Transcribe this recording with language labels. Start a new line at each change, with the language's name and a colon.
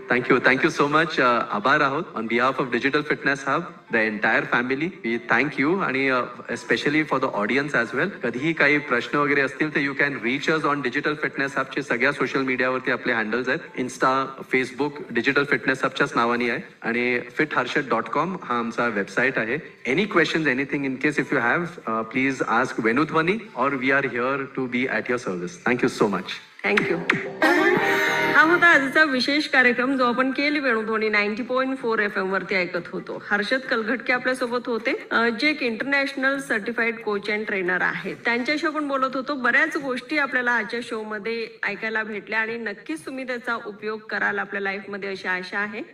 English: Thank you so much.
Marathi: आभार आहोत
English: On behalf of Digital Fitness Hub, the entire family. We thank you आणि specially for the audience as well.
Marathi: कधीही काही प्रश्न वगैरे असतील तर
English: you can reach us on
Marathi: digital fitness हबचे सगळ्या सोशल मीडियावरती आपले हँडल्स आहेत. इन्स्टा, फेसबुक डिजिटल फिटनेस हबच्याच नावाने आहे आणि fitharshad.com हा आमचा वेबसाईट आहे.
English: Any questions, anything in case if you have, please ask Venudhwani or we are here to be at your service. Thank you so much. Thank you.
Marathi: हा होता आजचा विशेष कार्यक्रम जो आपण केली वेणुध्वनी 90.4 FM वरती ऐकत होतो. हर्षद कलघटके आपल्या सोबत होते, जे एक international certified coach and trainer आहेत. त्यांच्याशी आपण बोलत होतो. बऱ्याच गोष्टी आपल्याला आजच्या शो मध्ये ऐकायला भेटल्या आणि नक्कीच तुम्ही त्याचा उपयोग कराल आपल्या लाईफ मध्ये अशी आशा आहे.